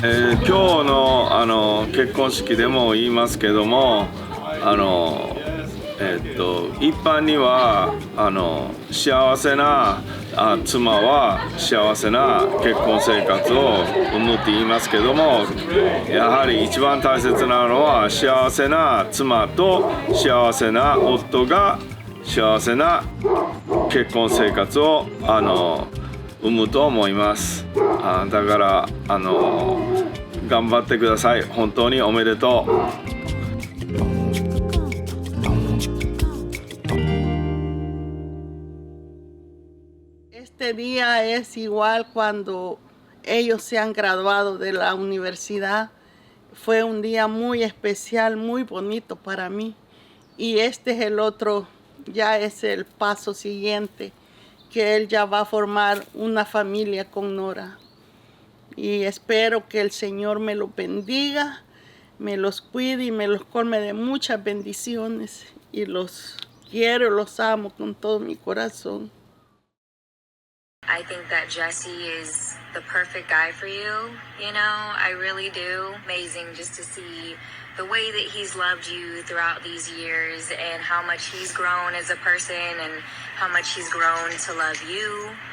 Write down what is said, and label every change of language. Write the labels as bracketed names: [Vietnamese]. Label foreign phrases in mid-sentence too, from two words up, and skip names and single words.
[Japanese] 今日の結婚式でも言いますけども、一般には幸せな妻は幸せな結婚生活を生むって言いますけども、やはり一番大切なのは幸せな妻と幸せな夫が幸せな結婚生活を生むと思います。だから頑張ってください。本当におめでとう。 [Spanish] Este día es igual cuando ellos se han graduado de la universidad. Fue un día muy especial, muy bonito para mí. Y este es el otro, ya es el paso siguiente, que él ya va a formar una familia con Nora. Y espero que el Señor me los bendiga, me los cuide y me los colme de muchas bendiciones. Y los quiero, los amo con todo mi corazón. [English] I think that Jesse is the perfect guy for you, you know, I really do. Amazing just to see the way that he's loved you throughout these years and how much he's grown as a person and how much he's grown to love you.